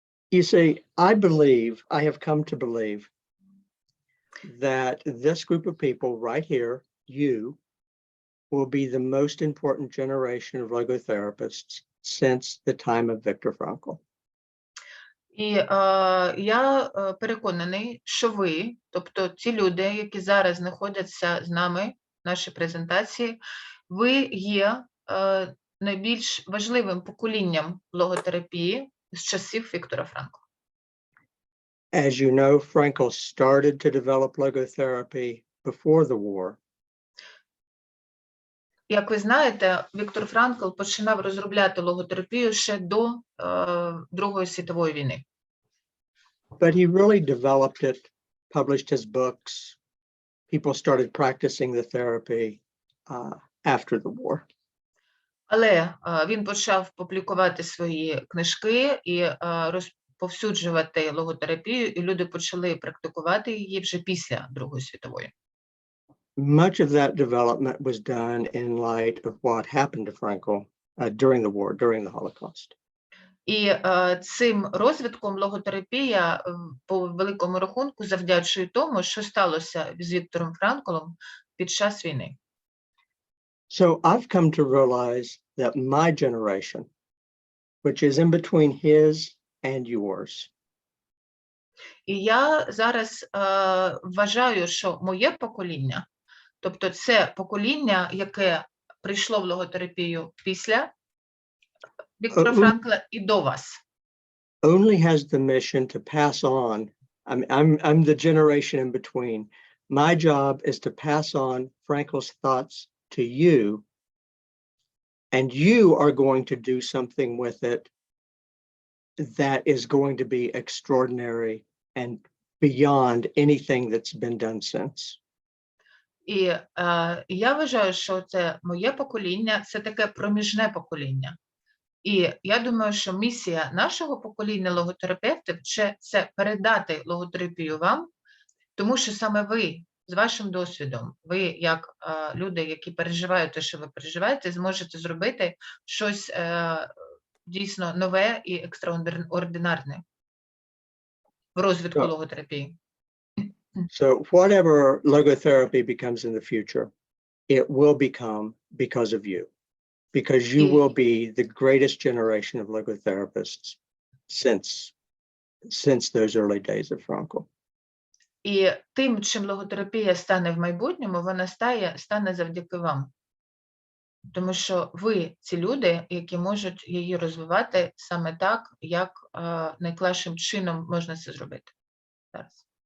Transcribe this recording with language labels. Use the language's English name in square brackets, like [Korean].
[English] You see, I have come to believe that this group of people right here, you, will be the most important generation of logotherapists since the time of Viktor Frankl. [Ukrainian] І я переконаний, що ви, тобто ті люди, які зараз знаходяться з нами в нашій презентації, ви є найбільш важливим поколінням логотерапії з часів Віктора Франкла. [English] As you know, Frankl started to develop logotherapy before the war. [Ukrainian] Як ви знаєте, Віктор Франкл починав розробляти логотерапію ще до Другої світової війни. [English] But he really developed it, published his books. People started practicing the therapy after the war. [Ukrainian] Але він почав публікувати свої книжки і розповсюджувати логотерапію, і люди почали практикувати її вже після Другої світової. [English] Much of that development was done in light of what happened to Frankl during the war, during the Holocaust. [Ukrainian] І цим розвитком логотерапія по великому рахунку завдячує тому, що сталося з Віктором Франклом під час війни. [English] So I've come to realize that my generation, which is in between his and yours, [Ukrainian] І я зараз вважаю, що моє покоління, тобто це покоління, яке прийшло в логотерапію після Віктора Франкла і до вас, [English] only has the mission to pass on. I'm the generation in between. My job is to pass on Frankl's thoughts to you, and you are going to do something with it that is going to be extraordinary and beyond anything that's been done since. [Ukrainian] І я вважаю, що це моє покоління, це таке проміжне покоління. І я думаю, що місія нашого покоління логотерапевтів – це передати логотерапію вам, тому що саме ви, з вашим досвідом, ви, як люди, які переживають те, що ви переживаєте, зможете зробити щось дійсно нове і екстраординарне в розвитку логотерапії. [English] So whatever logotherapy becomes in the future, it will become because of you, because you will be the greatest generation of logotherapists since those early days of Frankl. [Ukrainian] І тим, чим логотерапія стане в майбутньому, вона стане завдяки вам. Тому що ви ці люди, які можуть її розвивати саме так, як найкращим чином можна це зробити зараз.